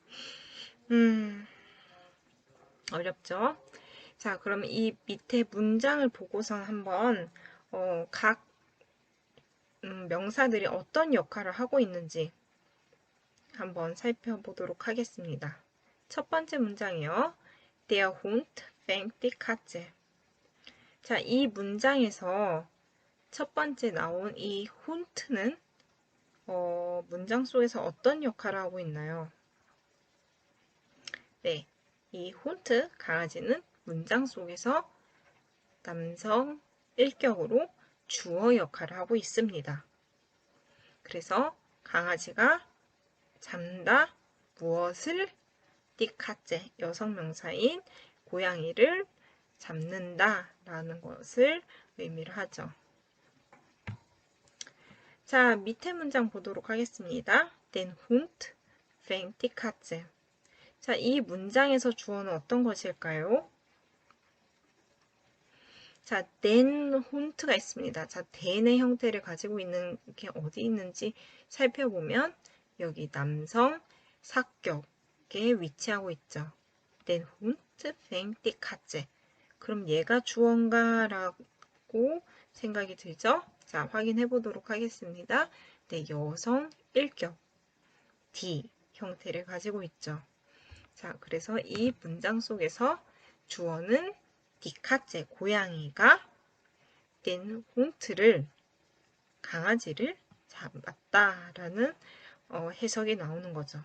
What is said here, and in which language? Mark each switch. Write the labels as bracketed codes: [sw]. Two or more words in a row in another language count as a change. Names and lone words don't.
[ko] 어렵죠? 자, 그럼 이 밑에 문장을 보고서 한번 각 명사들이 어떤 역할을 하고 있는지 한번 살펴보도록 하겠습니다. 첫 번째 문장이요. [de] Der Hund fängt die Katze. [ko] 자, 이 문장에서 첫 번째 나온 이 훈트는 문장 속에서 어떤 역할을 하고 있나요? 네, 이 훈트, 강아지는 문장 속에서 남성 1격으로 주어 역할을 하고 있습니다. 그래서 강아지가 잡다 무엇을 [de] die Katze [ko] 여성 명사인 고양이를 잡는다 라는 것을 의미를 하죠. 자, 밑에 문장 보도록 하겠습니다. [de] Den Hund fängt die Katze. [ko] 자, 이 문장에서 주어는 어떤 것일까요? 자, [de] den Hund [ko] 가 있습니다. 자, den의 형태를 가지고 있는 게 어디 있는지 살펴보면 여기 남성 사격에 위치하고 있죠. [de] Den Hund fängt die Katze. [ko] 그럼 얘가 주어인가라고 생각이 들죠? 자, 확인해 보도록 하겠습니다. 네, 여성 1격 D 형태를 가지고 있죠. 자, 그래서 이 문장 속에서 주어는 [de] die Katze [ko] 고양이가 된 홍트를 강아지를 잡았다라는 해석이 나오는 거죠.